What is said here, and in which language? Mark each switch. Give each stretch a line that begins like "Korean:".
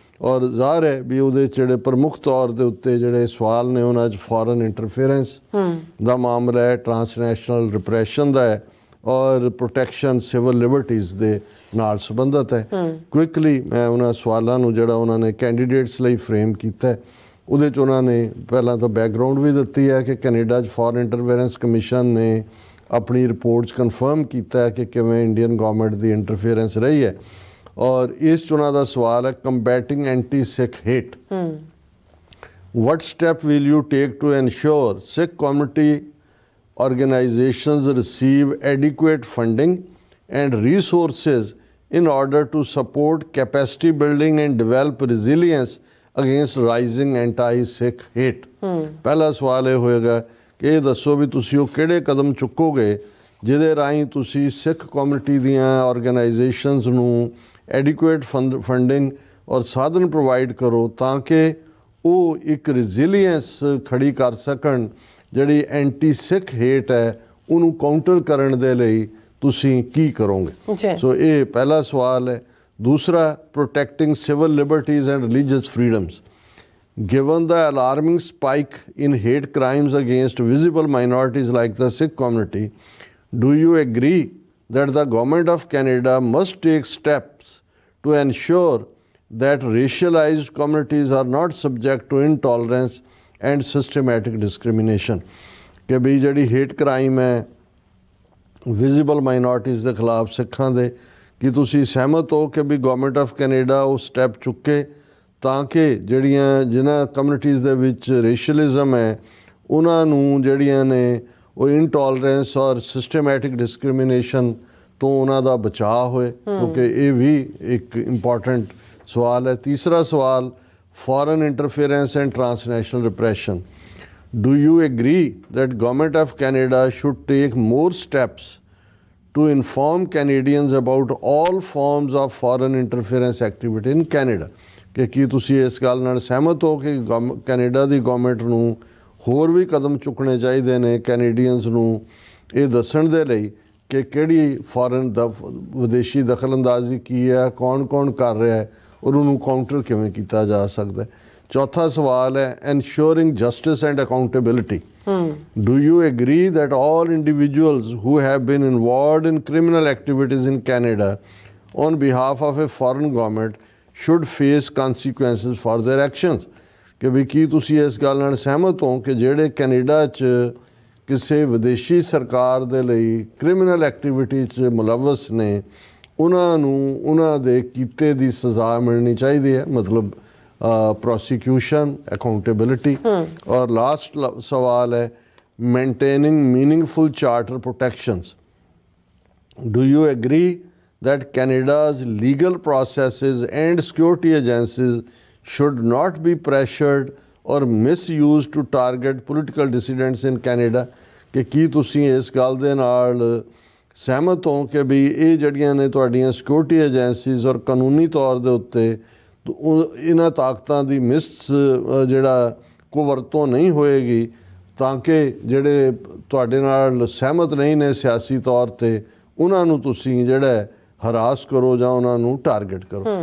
Punjabi: ਔਰ ਜ਼ਾਹਰ ਹੈ ਵੀ ਉਹਦੇ 'ਚ ਜਿਹੜੇ ਪ੍ਰਮੁੱਖ ਤੌਰ ਦੇ ਉੱਤੇ ਜਿਹੜੇ ਸਵਾਲ ਨੇ ਉਹਨਾਂ 'ਚ ਫੋਰਨ ਇੰਟਰਫੇਰੈਂਸ ਦਾ ਮਾਮਲਾ ਹੈ, ਟਰਾਂਸਨੈਸ਼ਨਲ ਰਿਪਰੈਸ਼ਨ ਦਾ ਹੈ ਔਰ ਪ੍ਰੋਟੈਕਸ਼ਨ ਸਿਵਲ ਲਿਬਰਟੀਜ਼ ਦੇ ਨਾਲ ਸੰਬੰਧਿਤ ਹੈ। ਕੁਇਕਲੀ ਮੈਂ ਉਹਨਾਂ ਸਵਾਲਾਂ ਨੂੰ ਜਿਹੜਾ ਉਹਨਾਂ ਨੇ ਕੈਂਡੀਡੇਟਸ ਲਈ ਫਰੇਮ ਕੀਤਾ ਉਹਦੇ 'ਚ ਉਹਨਾਂ ਨੇ ਪਹਿਲਾਂ ਤਾਂ ਬੈਕਗਰਾਊਂਡ ਵੀ ਦਿੱਤੀ ਹੈ ਕਿ ਕੈਨੇਡਾ 'ਚ ਫੋਰਨ ਇੰਟਰਫੇਰੈਂਸ ਕਮਿਸ਼ਨ ਨੇ ਆਪਣੀ ਰਿਪੋਰਟ 'ਚ ਕਨਫਰਮ ਕੀਤਾ ਹੈ ਕਿ ਕਿਵੇਂ ਇੰਡੀਅਨ ਗਵਰਨਮੈਂਟ ਦੀ ਇੰਟਰਫੇਰੈਂਸ ਰਹੀ ਹੈ। ਔਰ ਇਸ 'ਚ ਉਹਨਾਂ ਦਾ ਸਵਾਲ ਹੈ
English: Combating anti Sikh hate, what step will you take to ensure Sikh community organizations receive adequate funding and resources in order to support capacity building and develop resilience against rising anti-Sikh hate?
Punjabi: ਪਹਿਲਾ ਸਵਾਲ ਇਹ ਹੋਏਗਾ ਕਿ ਇਹ ਦੱਸੋ ਵੀ ਤੁਸੀਂ ਉਹ ਕਿਹੜੇ ਕਦਮ ਚੁੱਕੋਗੇ ਜਿਹਦੇ ਰਾਹੀਂ ਤੁਸੀਂ ਸਿੱਖ ਕਮਿਊਨਿਟੀ ਦੀਆਂ ਆਰਗੇਨਾਈਜੇਸ਼ਨਸ ਨੂੰ ਐਡਿਕੁਏਟ ਫੰਡਿੰਗ ਔਰ ਸਾਧਨ ਪ੍ਰੋਵਾਈਡ ਕਰੋ ਤਾਂ ਕਿ ਉਹ ਇੱਕ ਰੈਜ਼ੀਲੀਅੰਸ ਖੜੀ ਕਰ ਸਕਣ ਜਿਹੜੀ ਐਂਟੀ ਸਿੱਖ ਹੇਟ ਹੈ ਉਹਨੂੰ ਕਾਊਂਟਰ ਕਰਨ ਦੇ ਲਈ ਤੁਸੀਂ ਕੀ ਕਰੋਗੇ। ਸੋ ਇਹ ਪਹਿਲਾ ਸਵਾਲ ਹੈ। ਦੂਸਰਾ,
English: Protecting civil liberties and religious freedoms, given the alarming spike in hate crimes against visible minorities like the Sikh community, do you agree that the government of Canada must take steps to ensure that racialized communities are not subject to intolerance and systematic discrimination?
Punjabi: ਕਿ ਵੀ ਜਿਹੜੀ hate crime ਹੈ visible minorities ਦੇ ਖਿਲਾਫ ਸਿੱਖਾਂ ਦੇ, ਕੀ ਤੁਸੀਂ ਸਹਿਮਤ ਹੋ ਕਿ ਵੀ ਗਵਰਨਮੈਂਟ ਆਫ ਕੈਨੇਡਾ ਉਹ ਸਟੈਪ ਚੁੱਕੇ ਤਾਂ ਕਿ ਜਿਹੜੀਆਂ ਜਿਨ੍ਹਾਂ ਕਮਿਊਨਿਟੀਜ਼ ਦੇ ਵਿੱਚ ਰੇਸ਼ੀਅਲਿਜ਼ਮ ਹੈ ਉਹਨਾਂ ਨੂੰ ਜਿਹੜੀਆਂ ਨੇ ਉਹ ਇਨਟੋਲਰੈਂਸ ਔਰ ਸਿਸਟਮੈਟਿਕ ਡਿਸਕ੍ਰਿਮੀਨੇਸ਼ਨ ਤੋਂ ਉਹਨਾਂ ਦਾ ਬਚਾਅ ਹੋਏ, ਕਿਉਂਕਿ ਇਹ ਵੀ ਇੱਕ ਇੰਪੋਰਟੈਂਟ ਸਵਾਲ ਹੈ। ਤੀਸਰਾ ਸਵਾਲ,
English: Foreign interference and transnational repression, do you agree that government of Canada should take more steps to inform Canadians about all forms of foreign interference activity in Canada?
Punjabi: ਕਿ ਕੀ ਤੁਸੀਂ ਇਸ ਗੱਲ ਨਾਲ ਸਹਿਮਤ ਹੋ ਕਿ ਕੈਨੇਡਾ ਦੀ ਗਵਰਨਮੈਂਟ ਨੂੰ ਹੋਰ ਵੀ ਕਦਮ ਚੁੱਕਣੇ ਚਾਹੀਦੇ ਨੇ ਕੈਨੇਡੀਅਨਸ ਨੂੰ ਇਹ ਦੱਸਣ ਦੇ ਲਈ ਕਿ ਕਿਹੜੀ ਫੋਰਨ ਵਿਦੇਸ਼ੀ ਦਖਲਅੰਦਾਜ਼ੀ ਕੀ ਹੈ, ਕੌਣ ਕਰ ਰਿਹਾ ਹੈ ਔਰ ਉਹਨੂੰ ਕਾਊਂਟਰ ਕਿਵੇਂ ਕੀਤਾ ਜਾ ਸਕਦਾ ਹੈ। ਚੌਥਾ ਸਵਾਲ ਹੈ
English: ensuring justice and accountability. Do you agree that all individuals who have been involved in criminal activities in Canada on behalf of a foreign government should face consequences for their actions?
Punjabi: ਕਿ ਵੀ ਕੀ ਤੁਸੀਂ ਇਸ ਗੱਲ ਨਾਲ ਸਹਿਮਤ ਹੋ ਕਿ ਜਿਹੜੇ Canada 'ਚ ਕਿਸੇ ਵਿਦੇਸ਼ੀ ਸਰਕਾਰ ਦੇ ਲਈ ਕ੍ਰਿਮੀਨਲ ਐਕਟੀਵਿਟੀ 'ਚ ਮੁਲਵਸ ਨੇ ਉਹਨਾਂ ਨੂੰ ਉਹਨਾਂ ਦੇ ਕੀਤੇ ਦੀ ਸਜ਼ਾ ਮਿਲਣੀ ਚਾਹੀਦੀ ਹੈ, ਮਤਲਬ
English: prosecution, accountability.
Hindi: और लास्ट सवाल है
English: maintaining meaningful charter protections. Do you agree that Canada's legal processes and security agencies should not be pressured or misused to target political dissidents in Canada?
Punjabi: ਕਿ ਕੀ ਤੁਸੀਂ ਇਸ ਗੱਲ ਦੇ ਨਾਲ ਸਹਿਮਤ ਹੋ ਕਿ ਵੀ ਇਹ ਜਿਹੜੀਆਂ ਨੇ ਤੁਹਾਡੀਆਂ ਸਿਕਿਉਰਿਟੀ ਏਜੰਸੀਜ਼ ਔਰ ਕਾਨੂੰਨੀ ਤੌਰ ਦੇ ਉੱਤੇ ਇਹਨਾਂ ਤਾਕਤਾਂ ਦੀ ਜਿਹੜਾ ਕੋ ਵਰਤੋਂ ਨਹੀਂ ਹੋਏਗੀ ਤਾਂ ਕਿ ਜਿਹੜੇ ਤੁਹਾਡੇ ਨਾਲ ਸਹਿਮਤ ਨਹੀਂ ਨੇ ਸਿਆਸੀ ਤੌਰ ਤੇ ਉਹਨਾਂ ਨੂੰ ਤੁਸੀਂ ਜਿਹੜਾ ਹਰਾਸ ਕਰੋ ਜਾਂ ਉਹਨਾਂ ਨੂੰ ਟਾਰਗੇਟ ਕਰੋ।